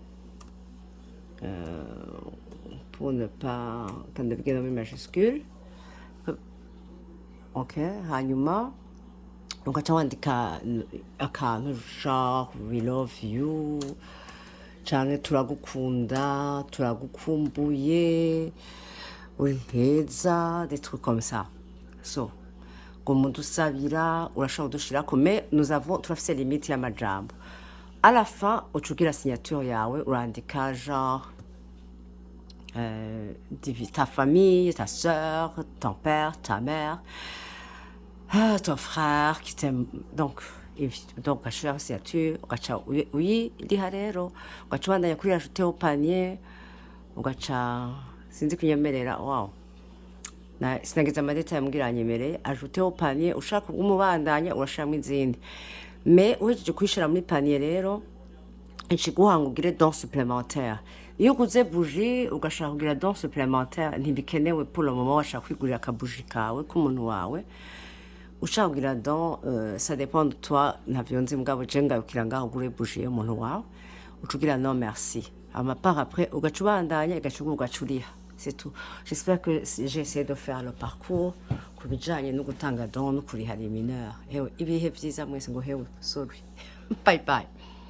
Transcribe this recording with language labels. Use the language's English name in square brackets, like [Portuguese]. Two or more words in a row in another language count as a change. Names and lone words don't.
[French] Pour ne pas quand de nommer majuscule. [Rundi] Ok, hanyuma ugaca wandika akantu genre [English] we love you, [Rundi] canke turagukunda, turagukumbuye, uri heza, [French] des trucs comme ça. [Rundi] So ngo umuntu usabira urashobora kudushirako, mais turafise limite y'amajambo. [French] À la fin [Rundi] ucugira signature yawe urandika [French] genre ta famille, ta sœur, ton père, ta mère, Ah, ton frère qui t'aime. [Rundi] Donc ugashiraho signature, ugaca uyiriha rero, ugaca ubandanya kuri [French] ajouter au panier, [Rundi] ugaca sinzi kunyemerera, wow. Sinagize amadetaye ambwira yanyemereye, [French] ajouter au panier, [Rundi] ushaka kuguma ubandanya urashiramo izindi. Mais uhejeje kuyishira muri panier rero, ikiguha ngo ugire [French] don supplémentaire. [Rundi] Iyo uguze buji ugashaka kugira [French] don supplémentaire [Rundi] ntibikenewe [French] pour le moment [Rundi] washaka kwigurira akabuji kawe k'umuntu wawe. Ushaka kugira don, [French] ça dépend de toi, [Rundi] ntavyo nzi mugabo je ngabukira ngaho ugure buji y'umuntu wawe, uca ugira [French] non merci. [Rundi] Hama [French] par après [Rundi] ugaca ubandanya ugaca uriha. [French] C'est tout. J'espère que j'ai essayé de faire le parcours [Rundi] ku bijanye no gutanga don no kuriha [French] les mineurs. [Rundi] Hewe ibihe vyiza mwese ngo hewe sorry. [English] Bye bye.